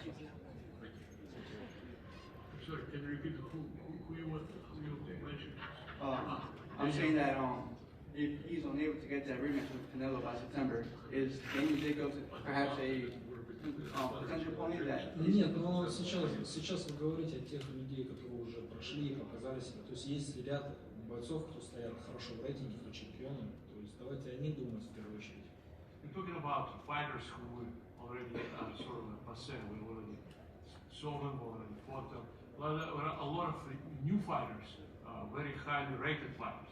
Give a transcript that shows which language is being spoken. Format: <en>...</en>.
<en>Sorry, can you repeat who you mentioned? I'm saying that if he's unable to get that rematch with Canelo by September, is James Jacobs perhaps a potential opponent that?</en> <ru>Нет, но сейчас вы говорите о тех людей, которые уже прошли и показали себя. То есть есть ряд бойцов, кто стоят хорошо в рейтинге, кто чемпионы. То есть давайте о них думать в первую очередь.</ru> <en>We're talking about fighters who already sort of passé. We already saw them, already fought them. A lot of new fighters, very highly rated fighters.</en>